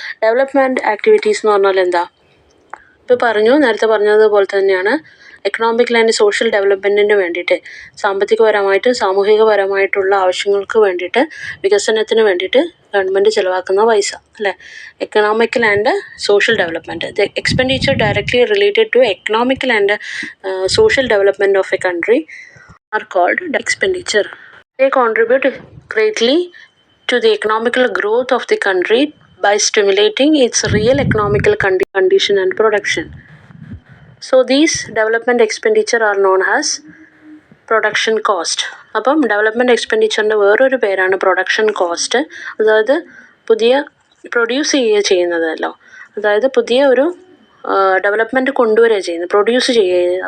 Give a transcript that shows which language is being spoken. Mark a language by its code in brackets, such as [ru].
[ml] Development activities എന്ന് പറഞ്ഞാൽ എന്താ? ഇപ്പോൾ പറഞ്ഞു, നേരത്തെ പറഞ്ഞതുപോലെ തന്നെയാണ് എക്കണോമിക്കൽ ആൻഡ് സോഷ്യൽ ഡെവലപ്മെൻറ്റിന് വേണ്ടിയിട്ട്, സാമ്പത്തികപരമായിട്ടും സാമൂഹികപരമായിട്ടുള്ള ആവശ്യങ്ങൾക്ക് വേണ്ടിയിട്ട്, വികസനത്തിന് വേണ്ടിയിട്ട് ഗവൺമെൻറ് ചിലവാക്കുന്ന പൈസ അല്ലേ. [en] Economical and social development, the expenditure directly related to economical and social development of a country are called expenditure. They contribute greatly to the economical growth of the country by stimulating its real economical condition and production. So these development expenditure are known as production cost. [ml] അപ്പം development എക്സ്പെൻഡിച്ചറിൻ്റെ വേറൊരു പേരാണ് production cost. അതായത് പുതിയ produce ചെയ്യുന്നതല്ലോ, അതായത് പുതിയ ഒരു development കൊണ്ടുവരിക ചെയ്യുന്നത്, പ്രൊഡ്യൂസ് ചെയ്യുക.